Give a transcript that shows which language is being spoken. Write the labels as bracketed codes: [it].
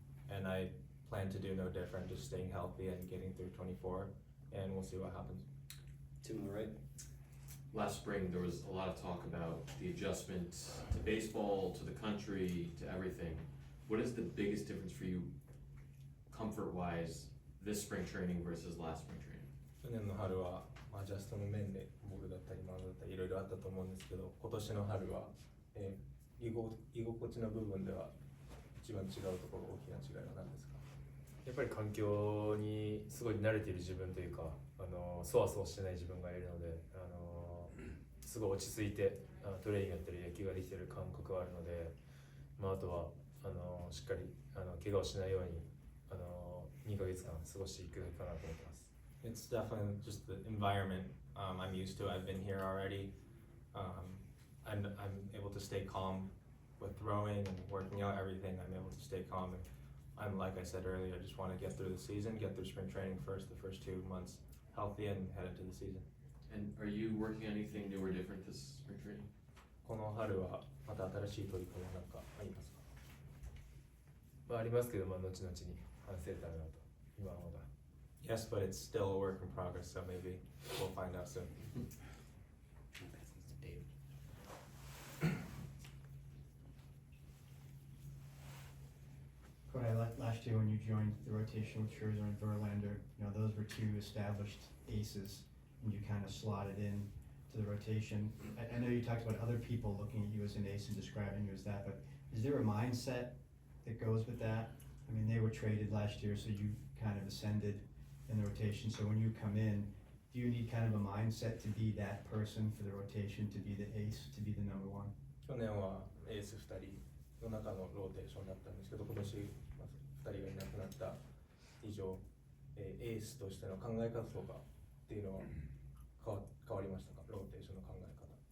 [en] And I plan to do no different, just staying healthy and getting through 24, and we'll see what happens. Tim on the right. Last spring, there was a lot of talk about the adjustment to baseball, to the country, to everything. What is the biggest difference for you, comfort-wise, this spring training versus last spring training? [ja] 去年の春はアジャストの面でボールだったりマウンドだったりいろいろあったと思うんですけど、今年の春は、居心地の部分では一番違うところ、大きな違いは何ですか？やっぱり環境にすごい慣れている自分というか、そわそわしてない自分がいるので、すごい落ち着いてトレーニングやったり野球ができている感覚はあるので、あとはしっかり怪我をしないように2ヶ月間過ごしていくかなと思ってます。 [en] It's definitely just the environment I'm used to. I've been here already, and I'm able to stay calm with throwing and working out, everything, I'm able to stay calm. And I'm, like I said earlier, I just want to get through the season, get through spring training first, the first 2 months healthy, and head into the season. And are you working on anything new or different this spring training? [ja] この春はまた新しい取り組みは何かありますか？まあありますけど、まあ後々に話せたらなと。今はまだ。 [en] Yes, but it's still a work in progress, so maybe we'll find out soon. Kodai, last year when you joined the rotation with Scherzer and Verlander, those were 2 established aces, and you kind of slotted in to the rotation. I know you talked about other people looking at you as an ace and describing you as that, but is there a mindset that goes with that? I mean, they were traded last year, so you kind of ascended in the rotation. So when you come in, do you need kind of a mindset to be that person for the rotation, to be the ace, to be the number 1? [ja] 去年はエース2人の中のローテーションだったんですけど、今年2人がいなくなった以上、エースとしての考え方とかっていうのは変わりましたか？ローテーションの考え方。